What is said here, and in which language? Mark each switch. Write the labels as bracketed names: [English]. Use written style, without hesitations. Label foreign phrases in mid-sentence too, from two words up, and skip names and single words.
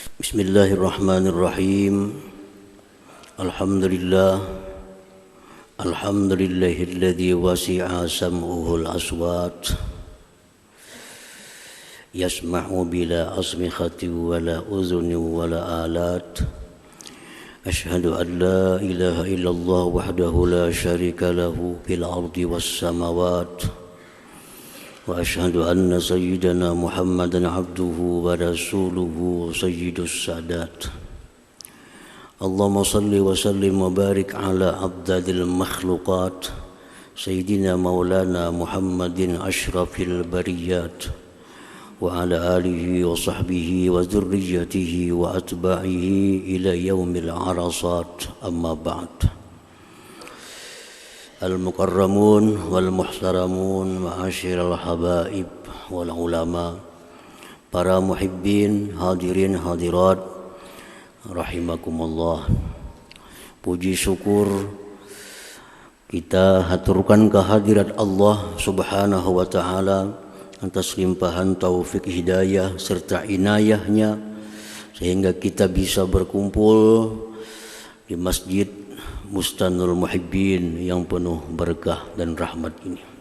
[Arabic] بسم الله الرحمن الرحيم. الحمد لله الذي وسع سمعه الأصوات يسمع بلا أصمخة ولا أذن ولا آلات. أشهد أن لا إله إلا الله وحده لا شريك له في الأرض والسماوات. وأشهد أن سيدنا محمدا عبده ورسوله سيد السادات. اللهم صل وسلم وبارك على أعداد المخلوقات سيدنا مولانا محمد أشرف البريات وعلى آله وصحبه وذريته وأتباعه إلى يوم العرصات، أما بعد. المكرمون والمحترمون معاشر الحبائب والعلماء, para muhibbin, حاضرين حاضرات رحمكم الله. [Indonesian] Puji syukur kita haturkan kehadirat Allah [Arabic] سبحانه وتعالى [Indonesian] atas limpahan taufik hidayah serta inayahnya sehingga kita bisa berkumpul di Masjid Bustanul Muhibbin yang penuh berkah dan rahmat ini.